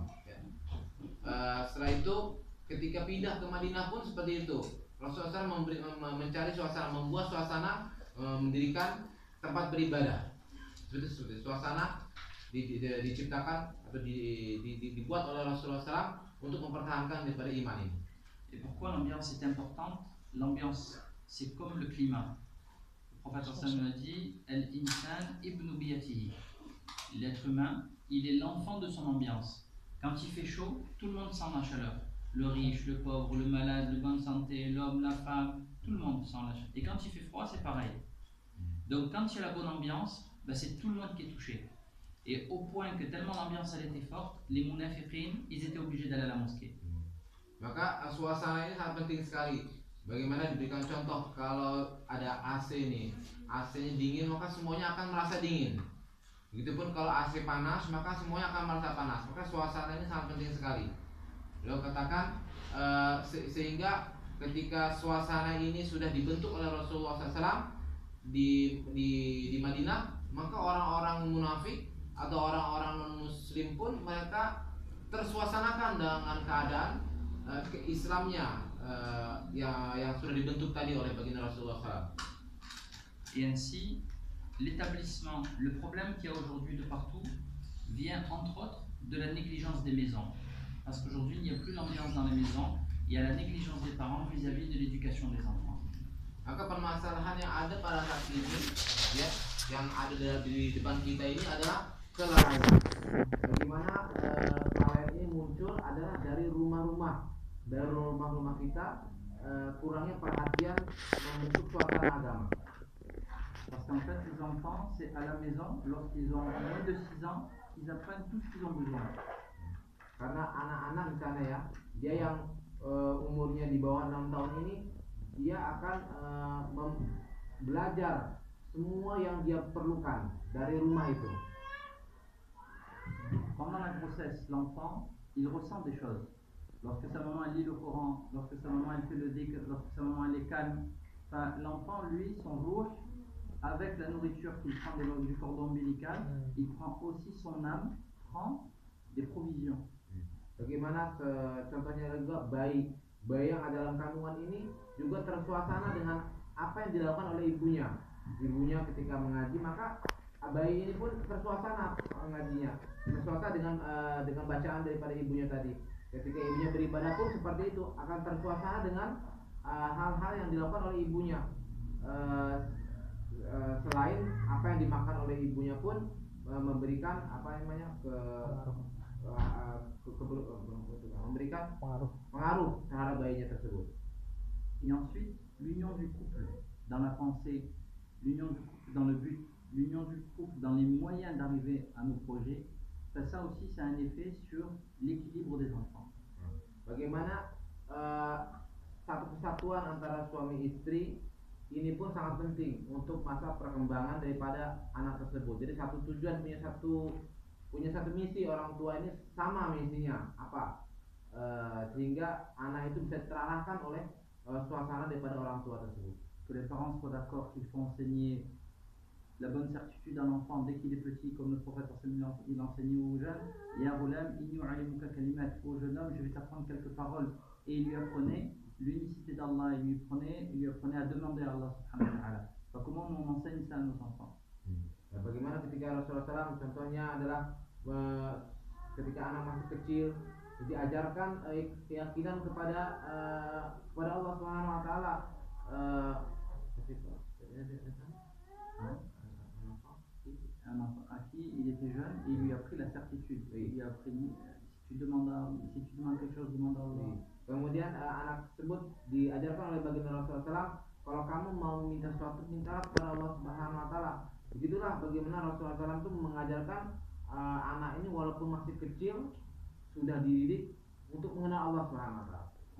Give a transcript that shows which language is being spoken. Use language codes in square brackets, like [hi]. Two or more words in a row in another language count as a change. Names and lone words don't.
[id] Ya. Setelah itu, ketika pindah ke Madinah pun seperti itu. Rasulullah SAW mencari suasana, membuat suasana, mendirikan tempat beribadah. Seperti suasana diciptakan atau dibuat oleh Rasulullah SAW untuk mempertahankan daripada iman ini. [fr] Et pourquoi l'ambiance est importante? L'ambiance, c'est comme le climat. Le prophète sallallahu a dit [ar] الإنسان ابن بيئته. [fr] L'être humain, il est l'enfant de son ambiance. Quand il fait chaud, tout le monde sent la chaleur. Le riche, le pauvre, le malade, le bonne santé, l'homme, la femme, tout le monde sent la chaleur. Et quand il fait froid, c'est pareil. Donc quand il y a la bonne ambiance, c'est tout le monde qui est touché. Et au point que tellement l'ambiance elle était forte, les munafiqin, ils étaient obligés d'aller à la mosquée. [id] Maka suasana ini sangat penting sekali. Bagaimana diberikan contoh kalau ada AC nih, AC-nya dingin maka semuanya akan merasa dingin. Begitupun kalau AC panas maka semuanya akan merasa panas. Maka suasana ini sangat penting sekali. Beliau katakan sehingga ketika suasana ini sudah dibentuk oleh Rasulullah SAW di Madinah, maka orang-orang munafik atau orang-orang non-muslim pun mereka tersuasanakan dengan keadaan Islamnya yang sudah dibentuk tadi oleh baginda Rasulullah SAW. [fr] Et ainsi, l'établissement, le problème qu'il y a aujourd'hui de partout vient entre autres de la négligence des maisons. Parce qu'aujourd'hui, il n'y a plus l'ambiance dans les maisons, il y a la négligence des parents vis-à-vis de l'éducation des enfants. [id] Maka permasalahan yang ada pada saat ini, ya, yang ada di depan kita ini adalah kelalaian. Bagaimana kelalaian ini muncul adalah dari rumah-rumah kita kurangnya perhatian membentuk suasana agama. [fr] Parce qu'en fait, les enfants, c'est à la maison, lorsqu'ils ont moins de 6 ans, ils apprennent tout ce qu'ils ont besoin. [id] Karena anak-anak di sana ya, dia yang umurnya di bawah 6 tahun ini, dia akan belajar semua yang dia perlukan dari rumah itu. [fr] Pendant la grossesse, l'enfant, il ressent des choses. Lorsque sa maman lit le Coran, lorsque sa maman elle fait le dhikr, lorsque sa maman elle est calme, l'enfant, lui, son rouge, avec la nourriture qu'il prend du cordon ombilical, il prend aussi son âme, prend des provisions. [id] Bagaimana contohnya juga bayi yang ada dalam kandungan ini juga tersuasana dengan apa yang dilakukan oleh ibunya. Ibunya ketika mengaji, maka bayi ini pun tersuasana mengajinya, tersuasana dengan bacaan daripada ibunya tadi. Ketika ibunya beribadah pun seperti itu, akan tersuasana dengan hal-hal yang dilakukan oleh ibunya. Selain apa yang dimakan oleh ibunya pun memberikan memberikan pengaruh terhadap bayinya tersebut. [fr] Et ensuite, l'union du couple dans la pensée, l'union du couple dans le but, l'union du couple dans les moyens d'arriver à nos projets, ça aussi, ça a un effet sur l'équilibre des enfants. [id] Bagaimana satu kesatuan antara suami istri ini pun sangat penting untuk masa perkembangan daripada anak tersebut. Jadi satu tujuan punya satu misi, orang tua ini sama misinya apa, sehingga anak itu bisa terarahkan oleh suasana daripada orang tua tersebut. [fr] Que les parents soient d'accord qu'il faut enseigner la bonne certitude à l'enfant dès qu'il est petit, comme le prophète il enseignait aux jeunes. [ar] يا غلام، إني أعلمك كلمات, [fr] ô jeune homme, je vais t'apprendre quelques paroles. Et il lui apprenait l'unicité d'Allah, il lui apprenait à demander à Allah [ar] سبحانه وتعالى. [fr] Comment on enseigne ça à nos enfants? [id] Bagaimana ketika Rasulullah SAW contohnya adalah ketika anak masih kecil diajarkan keyakinan kepada Allah [ar] سبحانه وتعالى. [fr] Un enfant à qui il était jeune et il lui a appris la certitude. Il lui a appris si tu demandes quelque chose, demande à Allah. [id] Kemudian anak tersebut diajarkan oleh baginda Rasulullah SAW, kalau kamu mau minta sesuatu, mintalah kepada Allah [ar] سبحانه وتعالى. [id] Begitulah bagaimana Rasulullah SAW itu mengajarkan anak ini walaupun masih kecil sudah dididik untuk mengenal Allah [ar] سبحانه وتعالى.